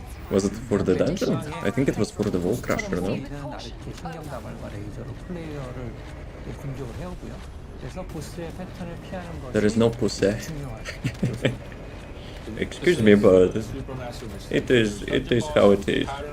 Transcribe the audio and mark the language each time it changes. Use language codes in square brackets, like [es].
[en] Was it for the dungeon? I think it was for the wall crusher, no? [ko] 신경다발과 레이저로 플레이어를 공격을 해오고요. 그래서 보스의 패턴을 피하는 것이 [en] There is no pussy. [ko] 중요하죠. [en] Excuse me, but it is how it is.